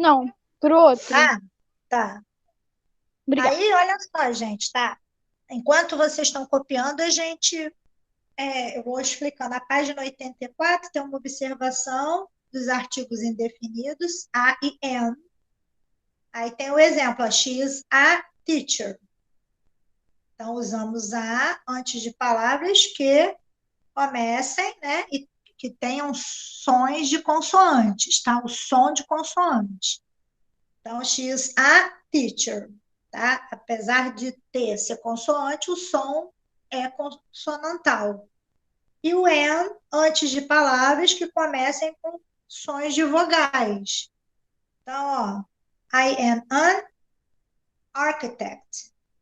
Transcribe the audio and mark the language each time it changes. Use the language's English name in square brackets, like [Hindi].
[Portuguese] Não, pro outro. Ah, tá. Obrigada. Aí, olha só, gente, tá? Enquanto vocês estão copiando, eu vou explicando. Na página 84 tem uma observação dos artigos indefinidos, a e am. Aí tem o exemplo, ó, [English] she is a teacher. [Portuguese] Então, usamos a antes de palavras que comecem, né, e que tenham sons de consoantes, tá? O som de consoante. Então, [English] she is a teacher, [Portuguese] tá? Apesar de ser consoante, o som é consonantal. E o am antes de palavras que comecem com sons de vogais. Então, ó, [English] I am an architect.